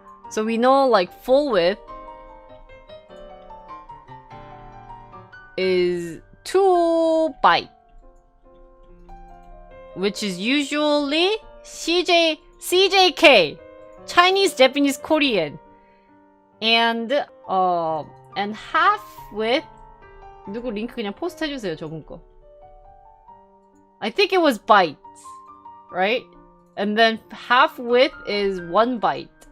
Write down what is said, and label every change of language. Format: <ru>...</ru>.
<en>So we know like full width is 2 byte, which is usually CJK, Chinese, Japanese, Korean, and half width.</en> <ko>누구 링크 그냥 포스트 해주세요, 저분 거.</ko> <en>I think it was bytes, right? And then half width is 1 byte.</en>